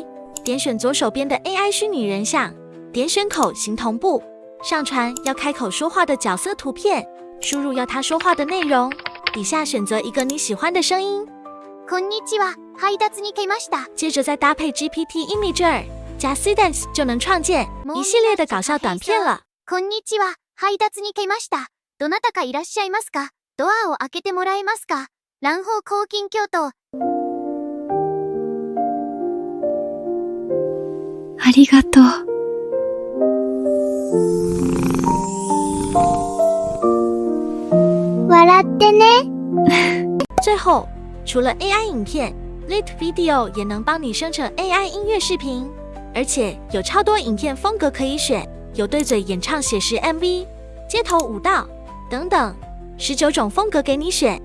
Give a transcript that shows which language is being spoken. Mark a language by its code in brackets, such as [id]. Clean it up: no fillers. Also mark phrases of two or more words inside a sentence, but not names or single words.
[zh] 點選左手邊的 AI 虛擬人像，點選口型同步，上傳要開口說話的角色圖片，輸入要他說話的內容，底下選擇一個你喜歡的聲音。 [ja] こんにちは、配達に来ました。 [zh] 接着再搭配 GPT Image 2加 Seedance 就能創建一系列的搞笑短片了。 [ja] こんにちは、配達に来ました。どなたかいらっしゃいますか？ドアを開けてもらえますか？蘭方抗菌京都。ありがとう。笑ってね。 [zh] 最後，除了 AI 影片 ，Lit Video 也能幫你生成 AI 音樂視頻，而且有超多影片風格可以選，有對嘴演唱寫實 MV、街頭舞蹈等等，19種風格給你選。